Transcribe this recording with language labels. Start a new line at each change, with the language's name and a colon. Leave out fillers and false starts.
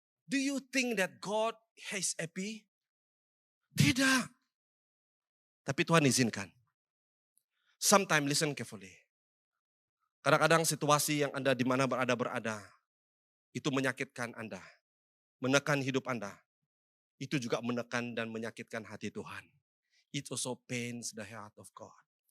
English: Do you think that God is happy?
Indonesian: Tidak. Tapi Tuhan izinkan.
English: Sometimes listen carefully.
Indonesian: Kadang-kadang situasi yang Anda di mana berada, itu menyakitkan Anda. Menekan hidup Anda. Itu juga menekan dan menyakitkan hati Tuhan.
English: It also pains the heart of God.